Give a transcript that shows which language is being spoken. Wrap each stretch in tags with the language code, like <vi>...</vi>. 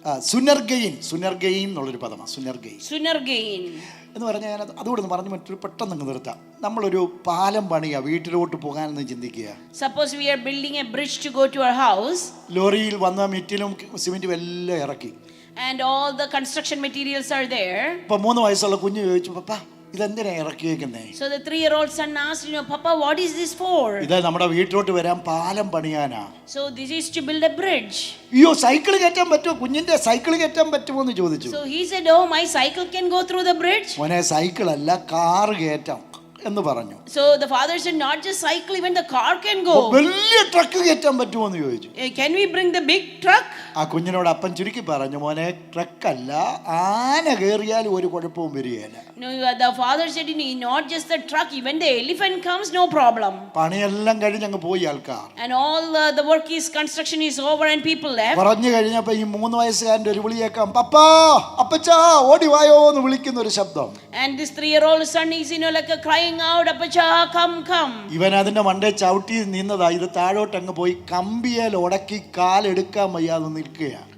<ml>സുനർഗയിൻ എന്നുള്ളൊരു പദമാണ്. സുനർഗയിൻ എന്ന് പറഞ്ഞാൽ ഞാൻ അതുകൂടെ ഒന്ന് പറഞ്ഞു മറ്റൊരു പെട്ടെന്ന് നിർത്താം. നമ്മളൊരു പാലം പണിയുക, വീട്ടിലോട്ട് പോകാനെന്ന് ചിന്തിക്കുക.</ml> <en>Suppose we are building a bridge to go to our house.</en> <ml>ലോറിയിൽ വന്ന മിറ്റിലും സിമെന്റും എല്ലാം ഇറക്കി,</ml> <en>and all the construction materials are there.</en> <ml>ഇപ്പൊ 3 വയസ്സുള്ള കുഞ്ഞ് ചോദിച്ചു, പപ്പാ ഇതെന്തിനാ ഇറക്കിയേക്കുന്നേ?</ml> <en>So the 3-year-old son asked, Papa, what is this for?</en> <ml>ഇത് നമ്മുടെ വീട്ടിലോട്ട് വരാൻ പാലം പണിയാനാ.</ml> <en>So this is to build a bridge.</en> <ml>അയ്യോ, സൈക്കിൾ കയറ്റാൻ പറ്റുമോ? കുഞ്ഞിന്റെ സൈക്കിൾ കയറ്റാൻ പറ്റുമോ എന്ന് ചോദിച്ചു.</ml> <en>So he said, oh, my cycle can go through the bridge.</en> <ml>മോനെ, സൈക്കിൾ അല്ല, കാർ കയറ്റാം എന്ന് പറഞ്ഞു.</ml> <en>So the father said, not just cycle, even the car can go.</en> <ml>വലിയ ട്രക്ക് കയറ്റാൻ പറ്റുമോ എന്ന് ചോദിച്ചു.</ml> <en>Can we bring the big truck?</en> <ml>ആ കുഞ്ഞിനോട് അപ്പൻ ചുരുക്കി പറഞ്ഞു, മോനെ ട്രക്കല്ല, ആന കയറിയാലും ഒരു കുഴപ്പവും വരികയില്ല.</ml> <en>No, the father said, not just the truck, even the elephant comes, no problem.</en> <ml>പണിയെല്ലാം കഴിഞ്ഞ് അങ്ങ് പോയി ആൾക്കാർ.</ml> <en>And all the work is, construction is over and people left.</en> <ml>പറഞ്ഞു കഴിഞ്ഞപ്പോ ഈ 3 വയസ്സുകാരൻ്റെ ഒരു വിളി കേൾക്കാം, പപ്പാ അപ്പച്ചാ ഓടി വായോ എന്ന് വിളിക്കുന്ന ഒരു ശബ്ദം.</ml> <en>And this 3-year-old son is like a crying out, appacha come.</en> <ml>ഇവൻ അതിന്റെ മണ്ടേ ചവിട്ടി നിന്നതാ. ഇത് താഴോട്ട് അങ്ങ് പോയി കമ്പിയേൽ ഉടക്കി കാലെടുക്കാൻ വയ്യാതെ നിൽക്കുകയാണ്.</ml>